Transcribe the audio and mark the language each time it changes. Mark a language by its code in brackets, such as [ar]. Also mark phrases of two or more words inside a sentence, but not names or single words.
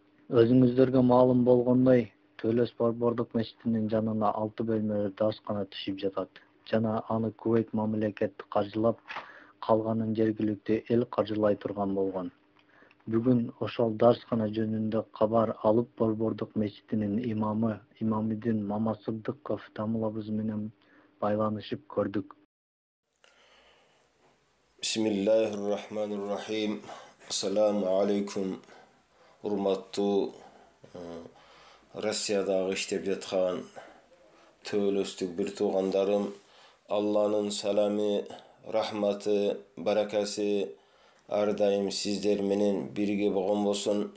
[ky] Өзүңүздөргө маалым болгондой, Төлөс Борбордук мечитинин жанына 6 бөлмөлүү дарскана түшүп жатат жана аны Кувейт мамлекети каржылап, калганын жергиликтүү эл каржылай турган болгон. Бүгүн ошол дарскана жөнүндө кабар алып Борбордук мечитинин имамы Имамидин Мамасыдыков тамылабыз менен байланышып көрдүк. [ar] بسم الله الرحمن الرحيم. السلام عليكم. [ky] Урматтуу Россиядагы иштеп жаткан Төлөстүк бир туугандарым, Алланын саламы, рахматы, баракасы ар дайым сиздер менен бирге болгон болсун.